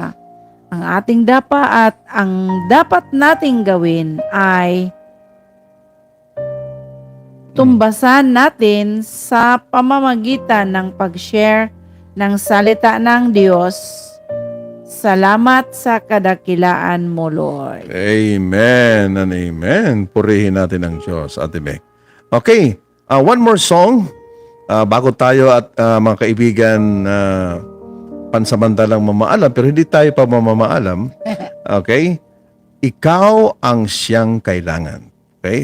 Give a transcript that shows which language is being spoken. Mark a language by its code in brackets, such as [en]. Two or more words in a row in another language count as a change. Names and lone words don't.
[tl] Kaya Ang ating dapat at ang dapat nating gawin ay tumbasan natin sa pamamagitan ng pag-share ng salita ng Diyos. Salamat sa kadakilaan mo, Lord. [en] Amen and amen. [tl] Purihin natin ang Diyos, Ate Mek. [en] Okay, one more song. [tl] Bago tayo at mga kaibigan pansamantalang mamaalam, pero hindi tayo pa mamamaalam. Okay? Ikaw ang siyang kailangan. Okay?